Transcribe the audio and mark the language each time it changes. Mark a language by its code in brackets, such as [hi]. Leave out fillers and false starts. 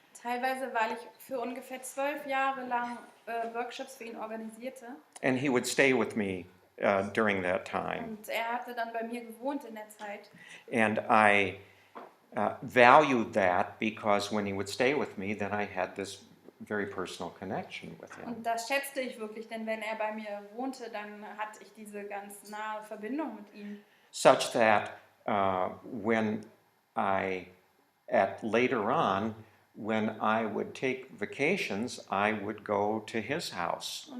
[de] Teilweise, weil ich für ungefähr 12 Jahre lang Workshops für ihn organisierte. [en] And he would stay with me during that time. [de] Und er hatte dann bei mir gewohnt in der Zeit. [en] And I valued that because when he would stay with me, then I had this very personal connection with him. [de] Und das schätzte ich wirklich, denn wenn er bei mir wohnte, dann hatte ich diese ganz nahe Verbindung mit ihm. [en] Such that when later on, when I would take vacations, I would go to his house.